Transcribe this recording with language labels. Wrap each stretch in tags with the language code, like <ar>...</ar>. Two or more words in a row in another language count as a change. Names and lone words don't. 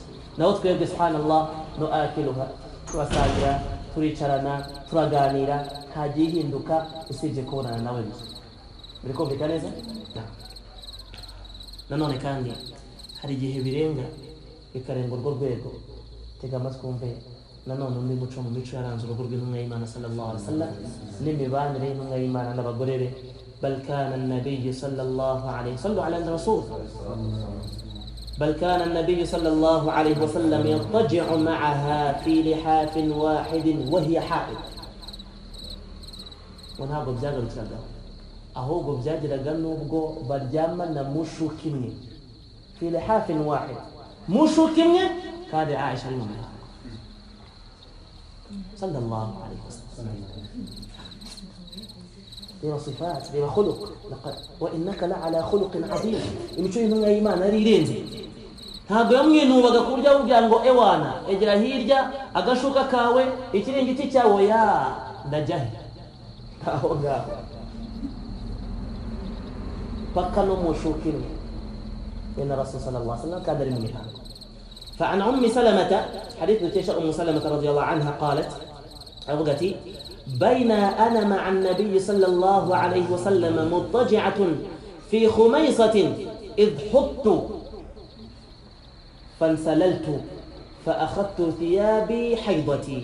<rw>naho twebwe subhanallah no akiluha turasangira turicarana turaganira ntagiye ihinduka usibye kubonana nawe gusa. biri kumvikana neza. nanone kandi hari igihe birenga bikarenga urwo rwego. tega amatwi wumve nanone undi muco mu mico yaranze urugo rw'intumwa y'Imana</rw> <ar>صلى الله عليه وسلم</ar> <rw>n'imibanire y'intumwa y'Imana n'abagore be.</rw> <ar>بل كان النبي صلى الله عليه وسلم على الرسول بل كان النبي صلى الله عليه وسلم يضطجع معها في لحاف واحد وهي حائض. ونهاغو بزاغر تشاغا</ar> <rw>ahubwo byagiraga nubwo baryamana mushuka imwe</rw> <ar>في لحاف واحد</ar> <rw>mushuka imwe kandi Aisha ari mu mihango</rw> <ar>صلى الله عليه وسلم. لها صفات لها خلق لقد وإنك لعلى خلق عظيم.</ar> <rw>imico y'intumwa y'Imana ari irenze. ntabwo yamwinubaga ku buryo avuga ngo ewana egera hirya agashuka kawe ikiringiti cyawe ya ndajahe aho ngaho paka no mushuka imwe.</rw> <ar>إن الرسول صلى الله عليه وسلم كان من ميهان. فعن أم سلمة حديث نتيشة أم سلمة رضي الله عنها قالت أبغتي بين أنا مع النبي صلى الله عليه وسلم مضطجعة في خميصة إذ حط فانسللت فأخذت ثيابي حيضتي.</ar>